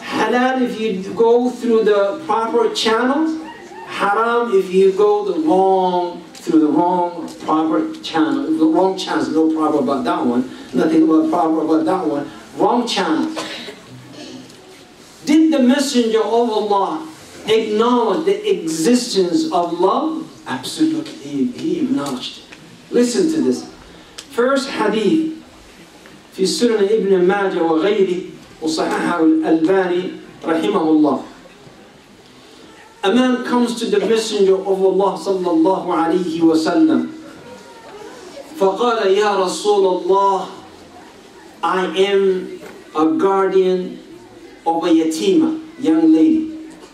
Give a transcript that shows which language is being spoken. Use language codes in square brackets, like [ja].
[en] Halal if you go through the proper channels, haram if you go through the wrong proper channel, the wrong channels. No problem about that one, nothing about proper about that one. Wrong channels. Did the Messenger of Allah acknowledge the existence of love? Absolutely, he acknowledged it. Listen to this. First hadith [ar] في سنن ابن ماجه وغيره وصححه الألباني رحمه الله. [en] A man comes to the Messenger of Allah [ar] صلى الله عليه وسلم فقال يا رسول الله, [en] I am a guardian of a yatima, young lady.